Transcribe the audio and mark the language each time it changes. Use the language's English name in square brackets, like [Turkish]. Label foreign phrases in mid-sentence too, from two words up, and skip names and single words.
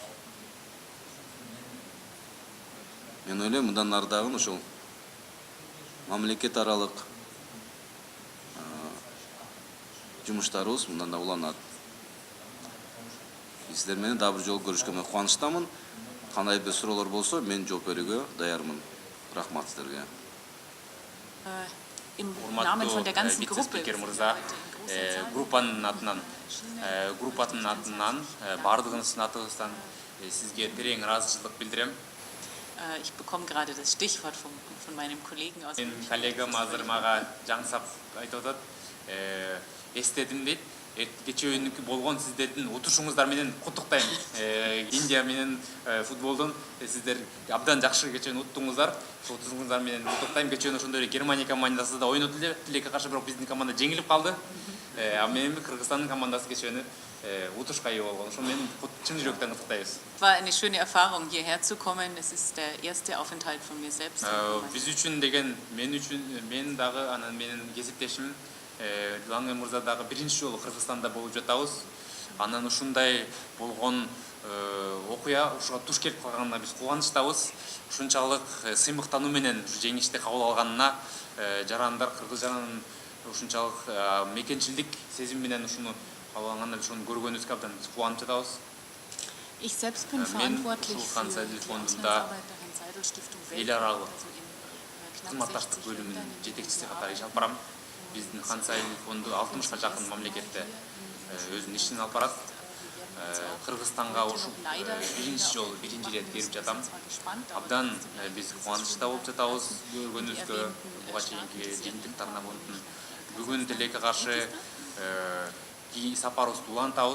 [Kyrgyz] Мен ойлойм, мындан ары дагы ошол мамлекет аралык жумуштарыбыз мындан да уланат. Сиздер менен дагы бир жолу көрүшкөнүмө кубанычтамын. Кандай бир суроолор болсо, мен жооп берүүгө даярмын. Рахмат сиздерге. [German] Im Namen von der ganzen Gruppe. [Kyrgyz] Группанын атынан бардыгыныздын атыңыздан сизге терең ыраазычылык билдирем. [German] Ich bekomme gerade das Stichwort von meinem Kollegen aus. [Kyrgyz] Мен коллегам азыр мага жаңсап айтып атат. Эстедим дейт. Кечөөнүкү болгон сиздердин утушуңуздар менен куттуктайм. Индия менен футболдон сиздер абдан жакшы кечөөнү уттуңуздар. Утушуңуздар менен куттуктайм. Кечөөнү ошондой эле Германия командасы да ойноту эле. Тилекке каршы бирок биздин команда жеңилип калды. Менин Кыргызстандын командасы кечөөнү утушка ээ болгон. Ошо менин чын жүрөктөн куттуктайбыз. [German] War eine schöne Erfahrung, hierher zu kommen. Es ist der erste Aufenthalt von mir selbst. [Kyrgyz] Биз үчүн деген, мен дагы анан менин кесиптешим Ланге Мырза дагы биринчи жолу Кыргызстанда болуп жатабыз. Анан ушундай болгон окуя ушуга туш келип калганына биз кубанычтабыз. Ушунчалык сыймыктануу менен жеңишти кабыл алганына жарандар кыргыз жаранын ушунчалык мекенчилдик сезим менен ушуну кабыл алганына биз ушуну көргөнүбүзгө абдан кубанып жатабыз. [German] Ich selbst bin verantwortlich für die Auslandsarbeit der Hans-Seidel-Stiftung weltweit. [Kyrgyz] Кызматташтык бөлүмүнүн жетекчиси катары иш алып барам. Биздин Hans Seidel фонду 60га жакын мамлекетте өзүнүн ишин алып барат. Кыргызстанга ушу биринчи жолу, биринчи ирет келип жатам. Абдан биз кубанычта болуп жатабыз көргөнүбүзгө, буга чейинки жыйынтык тармагынын бүгүн тилекке каршы сапарыбызды улантабыз.